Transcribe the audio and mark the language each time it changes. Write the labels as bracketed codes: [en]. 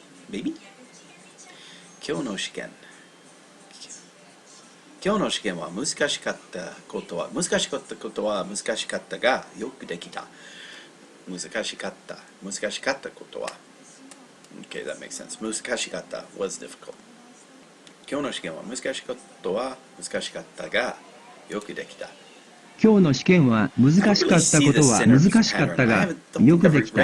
[ja] ベイビー。今日の試験は難しかったことは難しかったがよくできた。難しかったことは [en] Okay, that makes sense. [ja] 難しかった [en] was difficult. [ja] 今日の試験は難しかったがよくできた。今日の試験は難しかったことは難しかったがよくできた。